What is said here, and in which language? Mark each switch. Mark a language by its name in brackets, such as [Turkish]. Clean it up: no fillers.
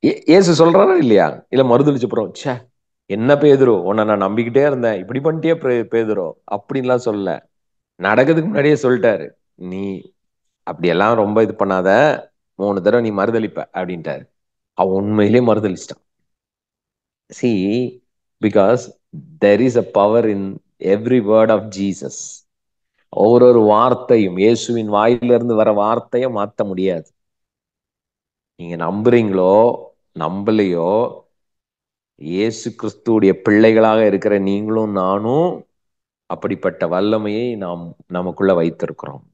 [Tamil] இயேசு சொல்றாரா இல்லையா? இல்ல மறுதலிச்ச அப்புறம், ச்சே என்ன பேதுரு, உன்னை நான் நம்பிக்கிட்டே இருந்தேன், இப்படி பண்ணிட்டே பேதுரு அப்படின்லாம் சொல்லல. நடக்கிறதுக்கு முன்னாடியே சொல்லிட்டாரு, நீ அப்படியெல்லாம் ரொம்ப இது பண்ணாத, 3 தடவை நீ மறுதலிப்ப அப்படின்ட்டாரு. அவன் உண்மையிலே மறுதலிச்சிட்டான். [English] See, because there is a power in every word of Jesus. [Tamil] ஒவ்வொரு வார்த்தையும், இயேசுவின் வாயிலிருந்து வர வார்த்தையை மாத்த முடியாது. நீங்க நம்புறீங்களோ நம்பலையோ, இயேசு கிறிஸ்துவுடைய பிள்ளைகளாக இருக்கிற நீங்களும் நானும் அப்படிப்பட்ட வல்லமையை நாம் நமக்குள்ள வைத்திருக்கிறோம்.